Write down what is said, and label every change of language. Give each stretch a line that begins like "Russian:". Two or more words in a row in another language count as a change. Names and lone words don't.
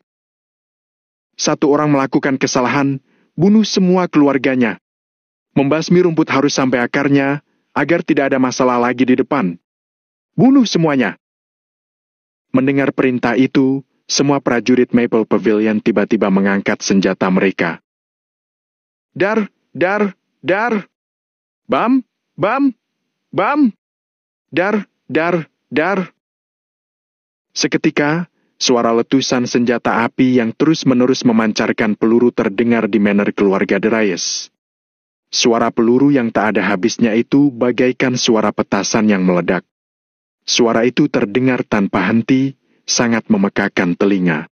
Indonesian: "Satu orang melakukan kesalahan, bunuh semua keluarganya. Membasmi rumput harus sampai akarnya, agar tidak ada masalah lagi di depan. Bunuh semuanya. Mendengar perintah itu, semua prajurit Maple Pavilion tiba-tiba mengangkat senjata mereka. Dar, dar, dar. Bam, bam, bam. Dar, dar, dar. Seketika, suara letusan senjata api yang terus-menerus memancarkan peluru terdengar di manor keluarga Darius. Suara peluru yang tak ada habisnya itu bagaikan suara petasan yang meledak. Suara itu terdengar tanpa henti, sangat memekakan telinga.